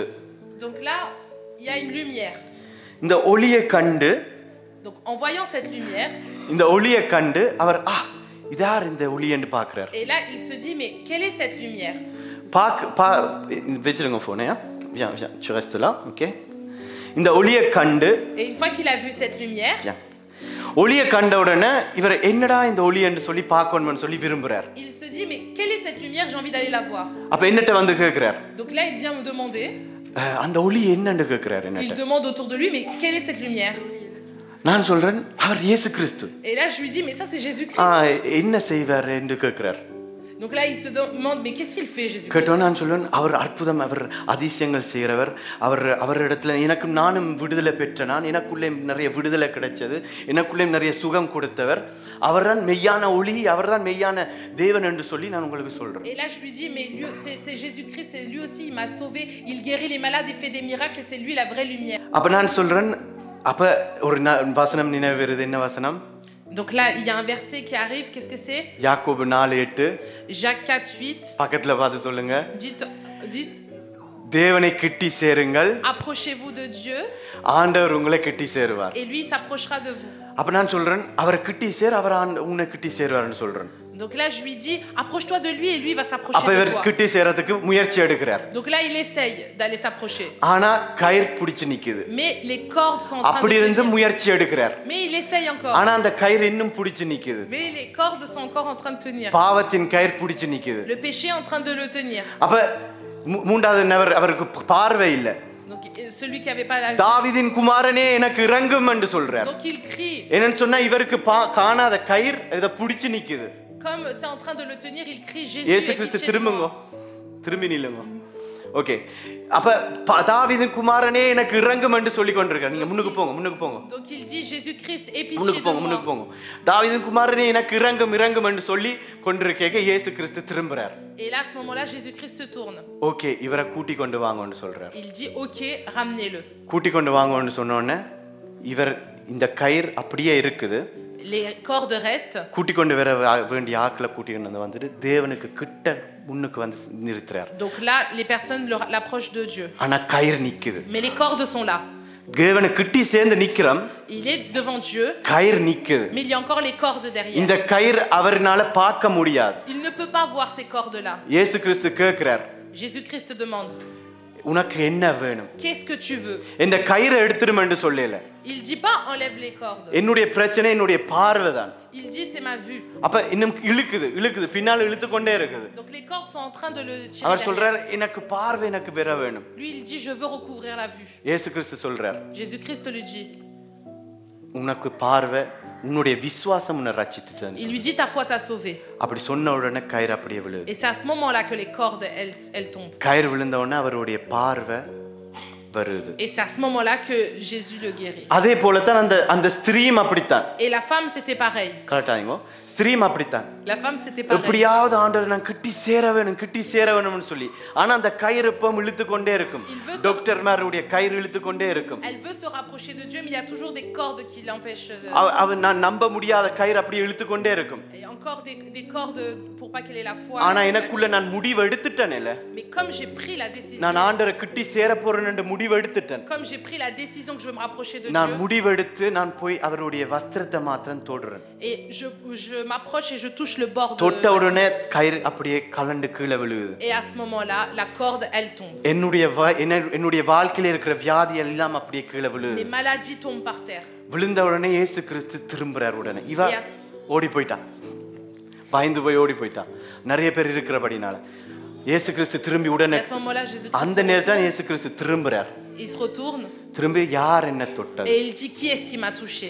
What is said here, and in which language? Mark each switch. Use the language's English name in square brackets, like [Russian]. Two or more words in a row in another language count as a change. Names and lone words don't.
[French] Donc là il y a une lumière. [Tamil] இந்த ஒளியை கண்டு, [French] donc en voyant cette lumière, [Tamil] இந்த ஒளியை கண்டு அவர் இதார் இந்த ஒளி என்று பார்க்கிறார். [French] et là il se dit mais quelle est cette lumière? [Tamil] வச்சிருங்க போனே. [French] Viens, tu restes là, ok? [Tamil] இந்த ஒளியை கண்டு, [French] et une fois qu'il a vu cette lumière, [Tamil] ஒளியை கண்ட உடனே இவர் என்னடா இந்த ஒளி என்று சொல்லி பார்க்கணும்னு சொல்லி விரும்புறார். [French] il se dit mais quelle est cette lumière, j'ai envie d'aller la voir. [Tamil] அப்ப என்னட்ட வந்து கேக்குறார். [French] Donc là il vient me demander, [Tamil] அந்த ஒளி என்னன்னு கேக்குறார் [French] il [Tamil] என்னட்ட. [French] demande autour de lui mais quelle est cette lumière? [Tamil] நான் சொல்றேன் அவர் இயேசு கிறிஸ்து. [French] Et là je lui dis mais ça c'est Jésus-Christ. [Tamil] என்ன செய்வார் என்று கேக்குறார். [French] Donc là il se demande mais qu'est-ce qu'il fait Jésus-Christ? [Tamil] கேட்டோம். நான் சொல்றேன் அவர் அற்புதம், அவர் அதிசயங்கள் செய்கிறவர், அவரிடத்துல நானும் விடுதலை பெற்ற, எனக்குள்ளே நிறைய விடுதலை கிடைச்சது, எனக்குள்ளே நிறைய சுகம் கொடுத்தவர், அவர்தான் மெய்யான ஒளி, அவர்தான் மெய்யான தேவன் என்று சொல்லி நான் உங்களுக்கு சொல்றேன். [French] Et là je lui dis mais c'est Jésus-Christ, c'est lui aussi, il m'a sauvé, il guérit les malades, il fait des miracles et c'est lui la vraie lumière. [Tamil] அப்ப நான் சொல்றேன், அப்ப ஒரு வசனம் நினைவு வருது. என்ன வசனம்? [French] Donc là il y a un verset qui arrive, qu'est-ce que c'est? [Tamil] யாக்கோபு 4:8. [French] Jacques 4:8. [Tamil] பக்கத்துல பார்த்து சொல்லுங்க. [French] Dites [Tamil] தேவனை கிட்டி சேருங்கள், [French] approchez-vous de Dieu, [Tamil] ஆண்டவர் உங்களை கிட்டி சேருவார். [French] et lui s'approchera de vous. [Tamil] அப்ப நான் சொல்றேன் அவர் கிட்டி சேர், அவர் உன்னை கிட்டி சேருவார்னு சொல்றேன். [French] Donc là je lui dis approche-toi de lui et lui va s'approcher [Tamil] அப்ப [French] de [Tamil] இவர் [French] toi. [Tamil] கிட்டி சேரதுக்கு முயற்சி எடுக்கிறார். [French] Donc là il essaye d'aller s'approcher. [Tamil] ஆனா கயிறு பிடிச்சு நிக்குது. [French] Mais les cordes sont en train [Tamil] அப்படி [French] de [Tamil] இருந்து [French] tenir. [Tamil] முயற்சி எடுக்கிறார். [French] Mais il essaye encore. [Tamil] ஆனா அந்த கயிறு இன்னும் பிடிச்சு நிக்குது. [French] Mais les cordes sont encore en train de tenir. [Tamil] பாவத்தின் கயிறு பிடிச்சு நிக்குது. [French] Le péché est en train de le tenir. [Tamil] அப்ப மூன்றாவது நபர், அவருக்கு பார்வை இல்ல. [French] Donc celui qui avait pas la vue. [Tamil] தாவீதின் குமாரனே எனக்கு இரங்கும் என்று சொல்றார். [French] Donc il crie. [Tamil] என்னன்னு சொன்னா இவருக்கு காணாத கயிறு இத பிடிச்சு நிக்குது. [French] Comme c'est en train de le tenir, il crie Jésus. [Tamil] இயேசு கிறிஸ்து திரும்பி நில்லுங்க. ஓகே? அப்ப தாவீதின் குமாரனே எனக்கு இரங்கும் என்று சொல்லி கொண்டிருக்கார். நீங்க முன்னுக்கு போங்க. [French] Donc il dit Jésus-Christ, aie pitié [Tamil] முன்னுக்கு [French] de moi. [Tamil] போங்க. தாவீதின் குமாரனே எனக்கு இரங்கும் என்று சொல்லி கொண்டிருக்கேங்க இயேசு கிறிஸ்து திரும்புறார். [French] Et là à ce moment-là Jésus-Christ se tourne. [Tamil] ஓகே, இவரை கூட்டி கொண்டு வாங்கன்னு சொல்றார். [French] Il dit OK, ramenez-le. [Tamil] கூட்டி கொண்டு வாங்கன்னு சொன்ன உடனே இவர் இந்த கயிறு அப்படியே இருக்குது. [French] Les cordes restent. [Tamil] கூட்டி கொண்டு வர வேண்டிய ஆட்களை கூட்டி கொண்டு வந்துட்டு தேவனுக்கு கிட்ட முன்னுக்கு வந்து நிறுத்துறார். [French] Donc là les personnes l'approchent de Dieu. [Tamil] ஆனா கயிறு நிக்குது. [French] Mais les cordes sont là. [Tamil] தேவனை கிட்டி சேர்ந்து நிக்கிறோம், [French] Il est devant Dieu, [Tamil] கயிறு நிக்குது. [French] mais il y a encore les cordes derrière. [Tamil] இந்த கயிறு அவர்னால பார்க்க முடியாது. [French] Il ne peut pas voir ces cordes-là. [Tamil] இயேசு கிறிஸ்து கேட்கிறார், [French] Jésus-Christ demande, [Tamil] உனக்கு என்ன வேணும்? [French] qu'est-ce que tu veux? [Tamil] இந்த கயிறை எடுத்துரும் என்று சொல்லல. [French] Il dit pas enlève les cordes. [Tamil] என்னுடைய பிரச்சனை என்னுடைய பார்வை தான். [French] Il dit c'est ma vue. [Tamil] அப்ப இன்னும் இழுக்குது பின்னால இழுத்து கொண்டே இருக்குது. [French] Donc les cordes sont en train de le tirer [Tamil] அவர் [French] derrière. [Tamil] சொல்றார், எனக்கு பார்வை எனக்கு பெற வேணும். [French] Lui il dit je veux recouvrir la vue. [Tamil] இயேசு கிறிஸ்து சொல்றார், [French] Jésus-Christ lui dit, [Tamil] உனக்கு பார்வை உன்னுடைய விசுவாசம் உன்னை ரட்சித்துட்டு. [French] il lui dit ta foi t'a sauvé. [Tamil] அப்படி சொன்ன உடனே கயிறு அப்படியே விழுது. [French] Et c'est à ce moment-là que les cordes elles tombent. [Tamil] கயிறு விழுந்த உடனே அவருடைய பார்வை வருது. [French] Et c'est à ce moment-là que Jésus le guérit. [Tamil] அதே போல தான் அந்த ஸ்திரீம் அப்படித்தான். [French] Et la femme c'était pareil. [Tamil] கரெக்டாங்க, ஸ்திரீம் அப்படித்தான். [French] La femme c'était pareil. [Tamil] எப்படியாவது ஆண்டவர் நான் கிட்டி சேர வேணும்னு சொல்லி, ஆனா அந்த கயிறு எப்பவும் இழுத்து கொண்டே இருக்கும். டாக்டர்மாருடைய கயிறு இழுத்து கொண்டே இருக்கும். [French] Elle veut se rapprocher de Dieu mais il y a toujours des cordes qui l'empêchent de... [Tamil] அவ நான் நம்ப முடியாத கயிறு அப்படியே இழுத்து கொண்டே இருக்கும். [French] Et encore des cordes pour pas qu'elle ait la foi. [Tamil] ஆனா எனக்குள்ள நான் முடிவு எடுத்துட்டேன்ல. [French] Mais comme j'ai pris la décision. [Tamil] நான் ஆண்டவரை கிட்டி சேர போறேன்னு முடிவு எடுத்துட்டேன். [French] Comme j'ai pris la décision que je veux me rapprocher de Dieu. [Tamil] நான் முடிவு எடுத்து நான் போய் அவருடைய வஸ்திரத்தை மாத்திரம் தொடுறேன். [French] Et je m'approche et je touche le bord de... [Tamil] தொட்ட உடனே கயிறு அப்படியே கலண்டு கீழே விழுகுது. [French] Et à ce moment-là, la corde elle tombe. [Tamil] என்னுடைய வாழ்க்கையில இருக்கிற வியாதி எல்லாம் அப்படியே கீழே விழுகுது. [French] Les maladies tombent par terre. [Tamil] விழுந்த உடனே இயேசு கிறிஸ்து திரும்புறார். உடனே இவ ஓடி போயிட்டான், பயந்து போய் ஓடி போயிட்டான். நிறைய பேர் இருக்கிறபடினால இயேசு கிறிஸ்து திரும்பி உடனே அந்த நேரத்துல இயேசு கிறிஸ்து திரும்புறார். [French] Il se retourne. [Tamil] திரும்பி யார் என்ன தொட்டது? [French] Et il dit qui est-ce qui m'a touché?